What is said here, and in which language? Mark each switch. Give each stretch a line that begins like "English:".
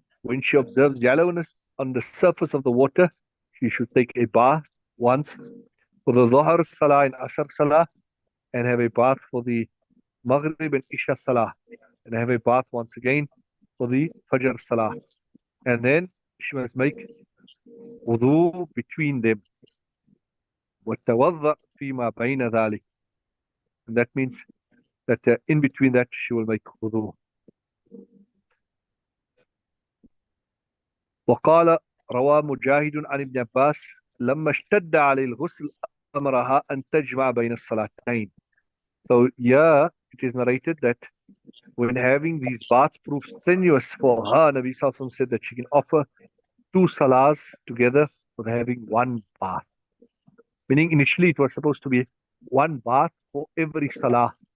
English: When she observes yellowness on the surface of the water, she should take a bath once for the Dhuhr Salah and Asr Salah, and have a bath for the Maghrib and Isha Salah, and have a bath once again for the Fajr Salah. And then she must make wudu between them.
Arabic: وَتَوَضَّأْ فِيمَا بَيْنَ ذَلِكَ.
English: And that means that in between that she will make wudu.
Arabic: وقال روى مجاهد عن ابن عباس لما اشتد عليه الغسل أمرها أن تجمع بين الصلاتين.
English: So yeah, it is narrated that when having these baths prove strenuous for her, Nabi Sallallahu said that she can offer two salahs together with having one bath. Meaning initially it was supposed to be one bath for every salah.